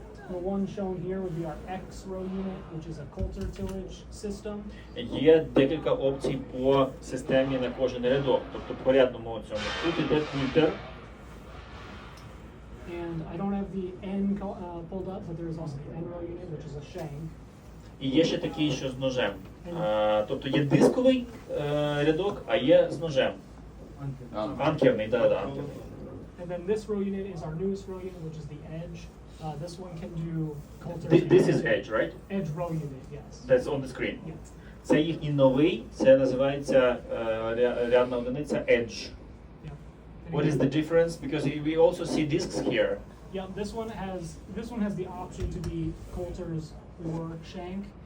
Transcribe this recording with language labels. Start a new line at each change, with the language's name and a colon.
English: The one shown here would be our X row unit, which is a Coulter tillage system.
Ukrainian: Є декілька опцій по системі на кожен рядок, тобто по рядному цьому. Тут іде культер.
English: And I don't have the N pulled up, but there is also the N row unit, which is a shank.
Ukrainian: І є ще такий, що з ножем. Тобто є дисковий рядок, а є з ножем. Анкерний, так, анкерний.
English: And then this row unit is our newest row unit, which is the Edge. This one can do Coulter. This is Edge, right? Edge row unit, yes. That's on the screen. Yes.
Ukrainian: Це їхній новий, це називається рядна одиниця Edge.
English: Yeah. What is the difference? Because we also see discs here. Yeah, this one has the option to be Coulter's or shank.